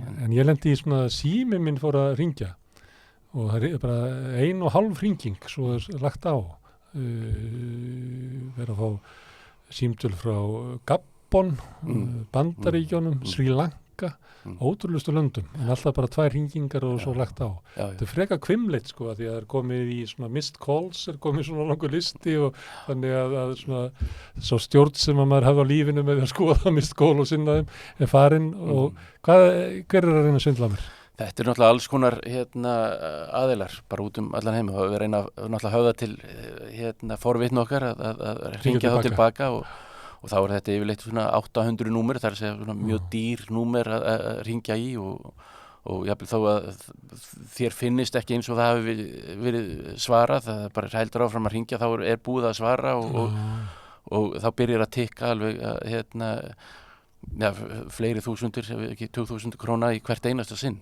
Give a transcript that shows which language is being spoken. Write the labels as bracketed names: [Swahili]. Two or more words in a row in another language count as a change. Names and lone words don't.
[Icelandic] En ég lendi í svona sími minn fór að hringja og það er bara 1,5 hringing svo er lagt á. Verið að fá símtöl frá Gabon, Bandaríkjónum, Sri Lanka, ótrúlustu löndum, en alltaf bara 2 hringingar og svo lagt á. Þetta er freka hvimleitt sko, því að það er komið í svona [English] missed calls, [Icelandic] er komið svona langur listi og þannig að svona svo stjórn sem að maður hefði á lífinu með að skoða [English] missed call [Icelandic] og sinna þeim er farin og hver er að reyna að svindla mér? Þetta er náttúrulega alls konar aðilar, bara út allan heim og við reyna náttúrulega höfða til forvitni okkar að hringja þá tilbaka og þá er þetta yfirleitt svona 800 númer, það er að segja svona mjög dýr númer að hringja í og jafnvel þó að þér finnist ekki eins og það hafi verið svarað, það er bara heldur áfram að hringja, þá er búið að svara og þá byrjar að tikka alveg fleiri þúsundir, ekki 2000 króna í hvert einasta sinn.